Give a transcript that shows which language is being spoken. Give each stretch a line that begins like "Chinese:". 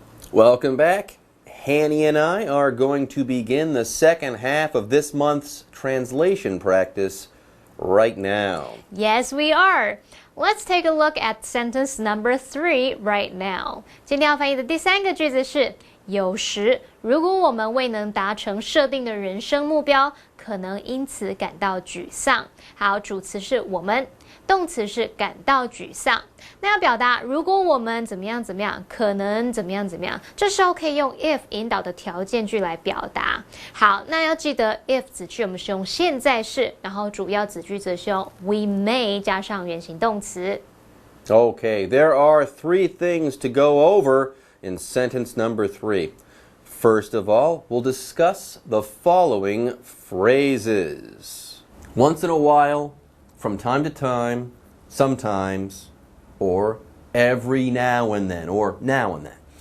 English: Welcome back. Hanny and I are going to begin the second half of this month's translation practice right now. Yes, we are. Let's take a look at sentence number 3 right now.
Chinese: 今天要翻译的第三个句子是有时，如果我们未能达成设定的人生目标，可能因此感到沮丧。好，主词是我们，动词是感到沮丧。那要表达如果我们怎么样怎么样，可能怎么样怎么样，这时候可以用 if 引导的条件句来表达。好，那要记得 if 子句我们是用现在式，然后主要子句则是用 we may 加上原形动词。
English: Okay, there are 3 things to go over in sentence number 3. First of all, we'll discuss the following phrases. Once in a while, from time to time, sometimes, or every now and then, or now and then.